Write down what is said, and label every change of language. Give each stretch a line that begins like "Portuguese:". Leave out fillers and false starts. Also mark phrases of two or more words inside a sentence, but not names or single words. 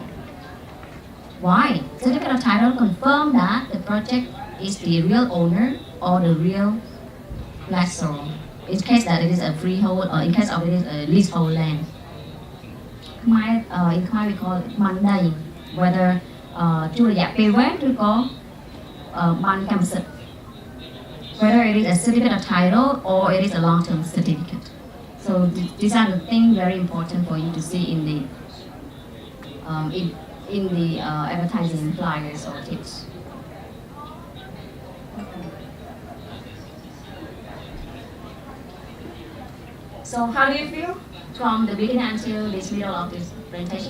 English: Why? Certificate of title confirm that the project is the real owner or the real lessor, in case that it is a freehold or in case of it is a leasehold land. In Khmer we call it mandai, whether
Khmer: ជួលរយៈពេលវែងឬក៏បានកម្មសិទ្ធិ
English: whether it is a certificate of title or it is a long-term certificate. So these are the things very important for you to see in the advertising flyers or tips. So how do you feel from the beginning until this middle of this presentation?